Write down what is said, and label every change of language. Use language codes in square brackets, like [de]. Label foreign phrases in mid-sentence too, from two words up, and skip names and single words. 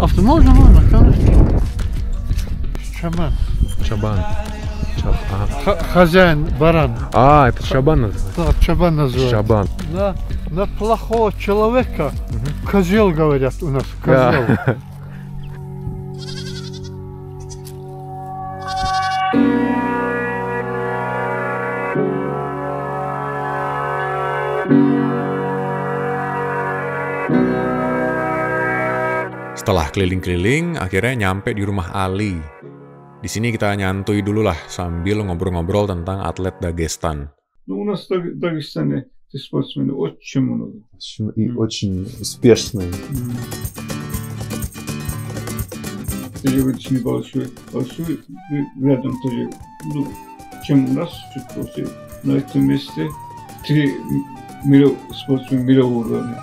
[ru] Можно, конечно. Шабан. Чабан. Хозяин баран. Это шабан называется? Да, чабан называется. Шабан. На плохого человека козел говорят у нас. Козел. [id] Setelah keliling-keliling, akhirnya nyampe di rumah Ali. Di sini kita nyantui dulu lah sambil ngobrol-ngobrol tentang atlet Dagestan. [ru] Ну, у нас в Дагестане спортсмены очень много. И очень успешный. Тоже небольшой, рядом тоже, чем у нас, чуть после, на этом месте 3 спортсмена мирового уровня.